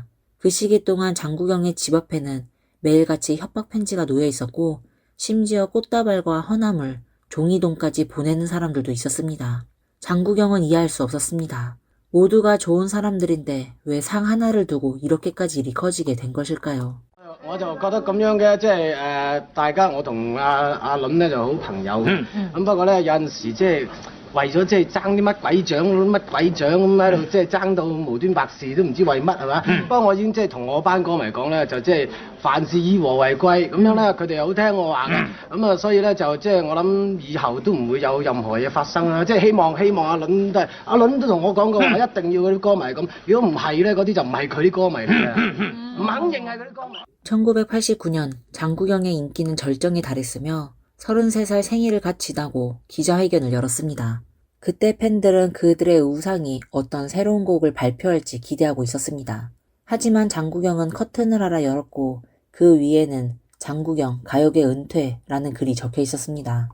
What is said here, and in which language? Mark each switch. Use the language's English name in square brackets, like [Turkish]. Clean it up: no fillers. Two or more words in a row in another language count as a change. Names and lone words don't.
[Korean] 그 시기 동안 장국영의 집 앞에는 매일같이 협박 편지가 놓여 있었고 심지어 꽃다발과 허나물, 종이돈까지 보내는 사람들도 있었습니다. 장국영은 이해할 수 없었습니다. 모두가 좋은 사람들인데 왜 상 하나를 두고 이렇게까지 일이 커지게 된 것일까요? [Cantonese] 我就覺得咁樣嘅，即係大家我同阿倫咧就好朋友，咁不過咧有陣時即係為咗即係爭啲乜鬼獎咁喺度，即係爭到無端白事都唔知為乜係嘛？不過我已經即係同我班歌迷講咧，就即係凡事以和為貴，咁樣咧佢哋又好聽我話嘅，咁啊所以咧就即係我諗以後都唔會有任何嘢發生啦。即係希望阿倫都同我講過話，一定要嗰啲歌迷咁，如果唔係咧，嗰啲就唔係佢啲歌迷嚟嘅，唔肯認係佢啲歌迷。 [Korean] 1989년 장국영의 인기는 절정에 달했으며 33살 생일을 갓 지나고 기자회견을 열었습니다. 그때 팬들은 그들의 우상이 어떤 새로운 곡을 발표할지 기대하고 있었습니다. 하지만 장국영은 커튼을 하나 열었고 그 위에는 장국영 가요계 은퇴라는 글이 적혀 있었습니다.